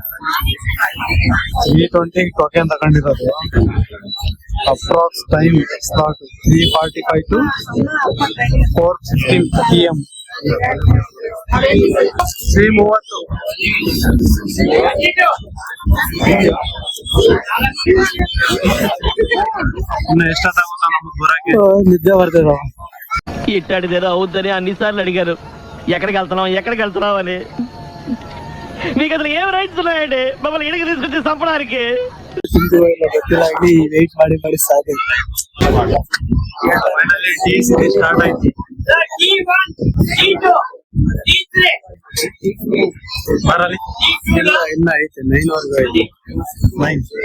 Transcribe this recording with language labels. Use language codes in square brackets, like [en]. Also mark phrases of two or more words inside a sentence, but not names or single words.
[kn] 320 ಟೋಕೆನ್ ತಗೊಂಡಿರೋದು. [en] approx time slot [kn] 3:45 to 4:15 PM. 3:30. ಇನ್ನು ಎಷ್ಟಾಗುತ್ತಾ ನಮಗ್ బురాకి? [te] నిద్ర పడుతుందా? ఇట్టాడిదేదో అవుద్దని అన్నిసార్లు అడిగారు. ఎక్కడికి వెళ్తున్నావు అని. మీకు అసలు ఏం రైట్స్ ఉన్నాయండి మమ్మల్ని ఇడికి తీసుకొచ్చి చంపడానికి? [kn] ಗೊತ್ತಿಲ್ಲಾಗಿ ವೆಯ್ಟ್ ಮಾಡಿ ಸಾಕು. ಸ್ಟಾರ್ಟ್ ಆಯ್ತು. ಬರಲಿ ಇಲ್ಲ ಐತೆ 9 ಐತೆ 9.